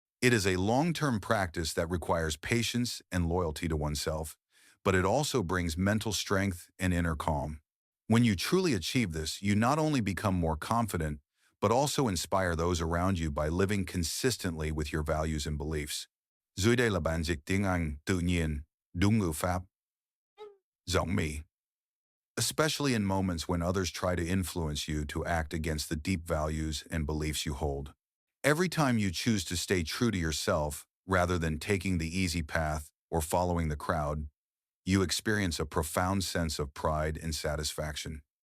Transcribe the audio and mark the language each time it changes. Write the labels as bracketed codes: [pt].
[en] It is a long-term practice that requires patience and loyalty to oneself, but it also brings mental strength and inner calm. When you truly achieve this, you not only become more confident, but also inspire those around you by living consistently with your values and beliefs. [vi] Dưới đây là bản dịch tiếng Anh tự nhiên, đúng ngữ pháp, giọng Mỹ. [en] Especially in moments when others try to influence you to act against the deep values and beliefs you hold. Every time you choose to stay true to yourself rather than taking the easy path or following the crowd, you experience a profound sense of pride and satisfaction.